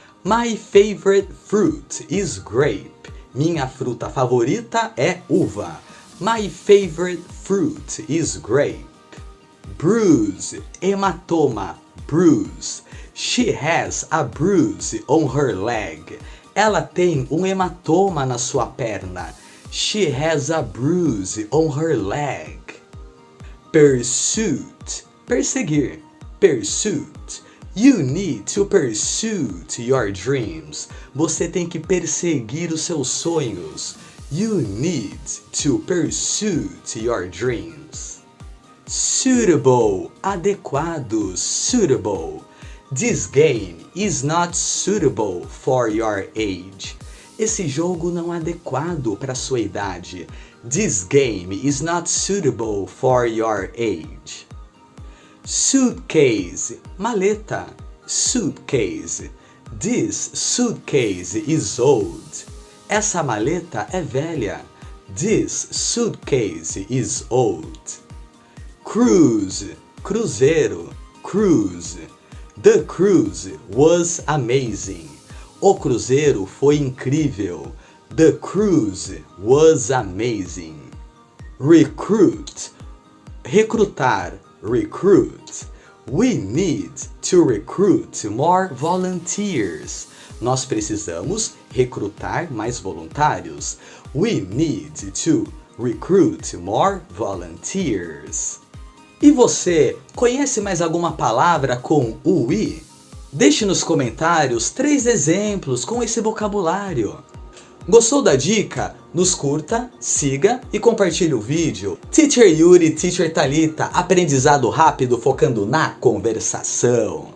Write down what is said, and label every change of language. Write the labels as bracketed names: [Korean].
[English] My favorite fruit is grape. [Portuguese] Minha fruta favorita é uva. [English] My favorite fruit is grape. Bruise, hematoma, bruise. She has a bruise on her leg. [Portuguese] Ela tem um hematoma na sua perna. [English] She has a bruise on her leg. Pursuit, perseguir, pursuit. You need to pursue your dreams. [Portuguese] Você tem que perseguir os seus sonhos. [English] You need to pursue your dreams. Suitable, adequado, suitable. This game is not suitable for your age. [Portuguese] Esse jogo não é adequado para sua idade. [English] This game is not suitable for your age. Suitcase, maleta, suitcase. This suitcase is old. [Portuguese] Essa maleta é velha. [English] This suitcase is old. Cruise, cruzeiro, cruise. The cruise was amazing. [Portuguese] O cruzeiro foi incrível. [English] The cruise was amazing. Recruit, recrutar, recruit. We need to recruit more volunteers. [Portuguese] Nós precisamos recrutar mais voluntários. [English] We need to recruit more volunteers. [Portuguese] E você, conhece mais alguma palavra com UI? Deixe nos comentários 3 exemplos com esse vocabulário. Gostou da dica? Nos curta, siga e compartilhe o vídeo. Teacher Yuri, Teacher Thalita, aprendizado rápido focando na conversação.